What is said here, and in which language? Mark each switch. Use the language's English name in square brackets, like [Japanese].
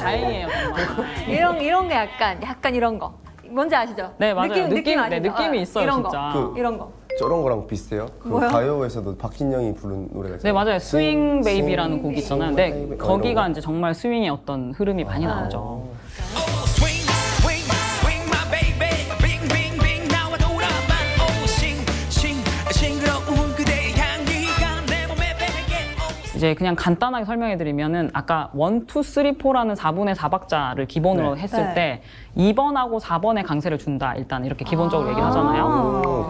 [Korean] 다행이에요, 정말. 이런 게 약간 이런 거. 뭔지 아시죠? 네, 맞아요. 느낌, 아시죠? 느낌이 있어요, 이런 진짜. 거. 이런 거. 저런 거랑 비슷해요. 그 뭐요? 가요에서도 박진영이 부른 노래가 네, 있잖아요. 맞아요. 스윙 베이비라는 곡이 있잖아요. 네, 베이비. 거기가 이런 이제 정말 스윙의 어떤 흐름이 많이 나오죠. [English] Swing, swing, swing, my baby. Bing, bing, bing. [Korean] 나와 돌아만 오, 싱그러운 그대의 향기가 내 몸에 배게. 이제 그냥 간단하게 설명해드리면은 아까 1, 2, 3, 4라는 4분의 4박자를 기본으로 했을 때 2번하고 4번의 강세를 준다. 일단 이렇게 기본적으로 얘기를 하잖아요.